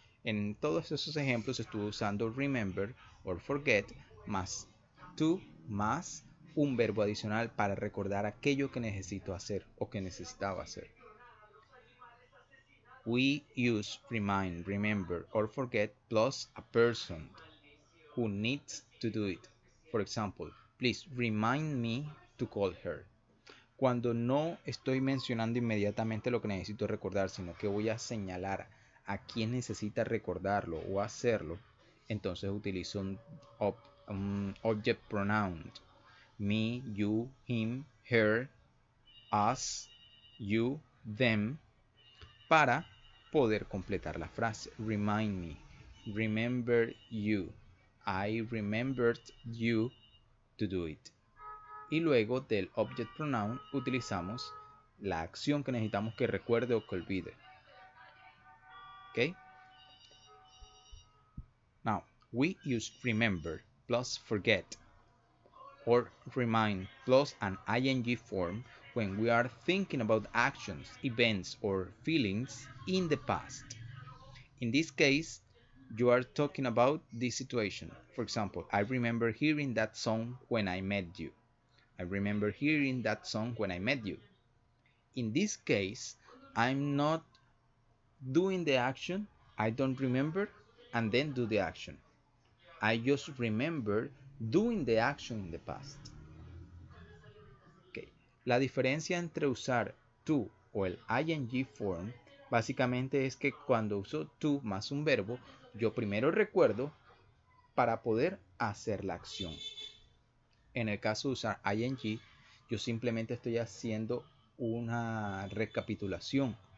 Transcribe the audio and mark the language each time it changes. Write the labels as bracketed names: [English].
[Spanish] En todos esos ejemplos estuve usando remember or forget más to más un verbo adicional para recordar aquello que necesito hacer o que necesitaba hacer. [English] We use remind, remember, or forget plus a person who needs to do it. For example, please remind me to call her. [Spanish] Cuando no estoy mencionando inmediatamente lo que necesito recordar, sino que voy a señalar a quién necesita recordarlo o hacerlo, entonces utilizo un object pronoun. [English] Me, you, him, her, us, you, them, [Spanish] para poder completar la frase. [English] Remind me, remember you, I remembered you to do it. [Spanish] Y luego del object pronoun utilizamos la acción que necesitamos que recuerde o que olvide. ¿Ok? [English] Now, we use remember plus forget or remind plus an ing form when we are thinking about actions, events, or feelings in the past. In this case, you are talking about this situation. For example, I remember hearing that song when I met you. I remember hearing that song when I met you. In this case, I'm not doing the action, I don't remember, and then do the action. I just remember doing the action in the past. Okay. [Spanish] La diferencia entre usar to o el ing form básicamente es que cuando uso to más un verbo, yo primero recuerdo para poder hacer la acción. En el caso de usar ing, yo simplemente estoy haciendo una recapitulación.